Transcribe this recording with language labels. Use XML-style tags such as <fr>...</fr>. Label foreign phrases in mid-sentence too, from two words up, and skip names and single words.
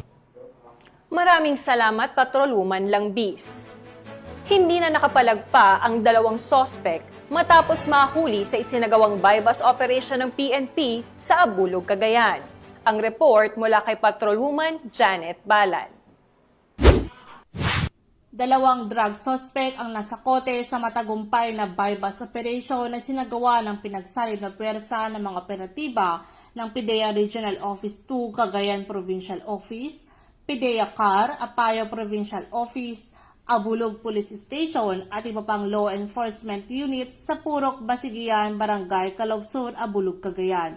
<tl>Maraming salamat, Patrolwoman Langbis. Hindi na nakapalagpa ang 2 sospek matapos mahuli sa isinagawang bypass operation ng PNP sa Abulog, Cagayan. Ang report mula kay Patrolwoman Janet Balan. 2 drug suspect ang nasakote sa matagumpay na bypass operation na sinagawa ng pinagsalib na pwersa ng mga operatiba ng PIDEA Regional Office 2 Cagayan Provincial Office, PIDEA CAR, Apayao Provincial Office, Abulog Police Station at iba pang</tl> <en>law enforcement units</en> <tl>sa Purok, Basigian, Barangay Caloob, Abulog, Cagayan.</tl>